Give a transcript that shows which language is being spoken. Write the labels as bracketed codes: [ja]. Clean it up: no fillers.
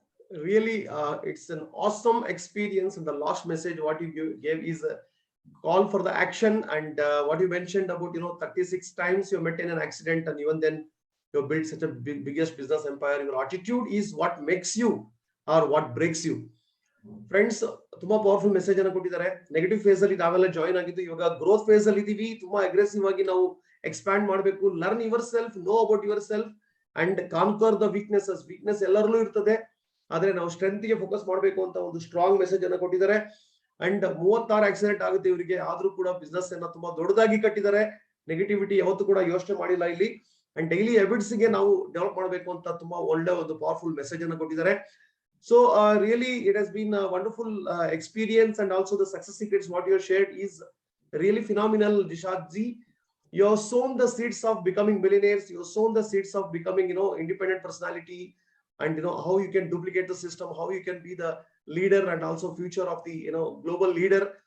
[en] Really, it's an awesome experience. And the last message what you gave is a call for the action. And what you mentioned about, 36 times you met in an accident, and even then you built such a biggest business empire. Your attitude is what makes you or what breaks you. [kn] Friends, ತುಂಬಾ powerful message ಅನ್ನು ಕೊಟ್ಟಿದ್ದಾರೆ. Negative face ಅಲ್ಲಿ ನಾವೆಲ್ಲ join ಆಗಿದ್ದು, ಇವಾಗ growth face ಅಲ್ಲಿ ಇದೀವಿ. ತುಂಬಾ ಅಗ್ರೆಸಿವ್ ಆಗಿ ನಾವು ಎಕ್ಸ್ಪ್ಯಾಂಡ್ ಮಾಡಬೇಕು. [en] Learn yourself, know about yourself and conquer the weaknesses. [kn] Weakness ಎಲ್ಲರಲ್ಲೂ ಇರ್ತದೆ, ಆದ್ರೆ ನಾವು ಸ್ಟ್ರೆಂತ್ ಗೆ ಫೋಕಸ್ ಮಾಡಬೇಕು ಅಂತ ಒಂದು ಸ್ಟ್ರಾಂಗ್ ಮೆಸೇಜ್ ಅನ್ನು ಕೊಟ್ಟಿದ್ದಾರೆ. ಅಂಡ್ 36 ಆಕ್ಸಿಡೆಂಟ್ ಆಗುತ್ತೆ ಇವರಿಗೆ, ಆದ್ರೂ ಕೂಡ ಬಿಸ್ನೆಸ್ ಅನ್ನ ತುಂಬಾ ದೊಡ್ಡದಾಗಿ ಕಟ್ಟಿದ್ದಾರೆ. ನೆಗೆಟಿವಿಟಿ ಯಾವತ್ತೂ ಕೂಡ ಯೋಚನೆ ಮಾಡಿಲ್ಲ ಇಲ್ಲಿ. ಅಂಡ್ ಡೈಲಿ ಹ್ಯಾಬಿಟ್ಸ್ ಗೆ ನಾವು ಡೆವಲಪ್ ಮಾಡಬೇಕು ಅಂತ ತುಂಬಾ ಒಳ್ಳೆ ಒಂದು ಪವರ್ಫುಲ್ ಮೆಸೇಜ್ ಅನ್ನು ಕೊಟ್ಟಿದ್ದಾರೆ. [en] So really, it has been a wonderful experience, and also the success secrets what you have shared is really phenomenal, Dishad ji. You have sown the seeds of becoming millionaires. You have sown the seeds of becoming, independent personality, and how you can duplicate the system, how you can be the leader and also future of the global leader.